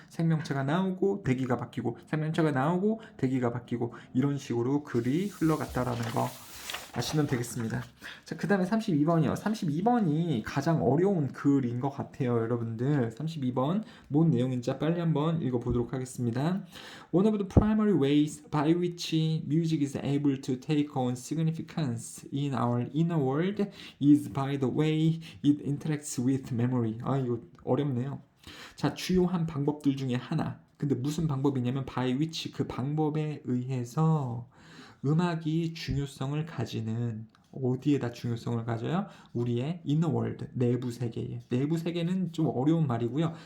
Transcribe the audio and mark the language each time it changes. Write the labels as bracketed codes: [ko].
[ko] 생명체가 나오고 대기가 바뀌고 생명체가 나오고 대기가 바뀌고 이런 식으로 글이 흘러갔다라는 거 아시면 되겠습니다. 자, 그 다음에 32번이요. 32번이 가장 어려운 글인 것 같아요, 여러분들. 32번 뭔 내용인지 빨리 한번 읽어보도록 하겠습니다. [en] One of the primary ways by which music is able to take on significance in our inner world is by the way it interacts with memory. [ko] 이거 어렵네요. 자, 주요한 방법들 중에 하나. 근데 무슨 방법이냐면 [en] by which [ko] 그 방법에 의해서 음악이 중요성을 가지는 어디에다 중요성을 가져요? 우리의 [en] inner world, [ko] 내부 세계에. 내부 세계는 좀 어려운 말이고요.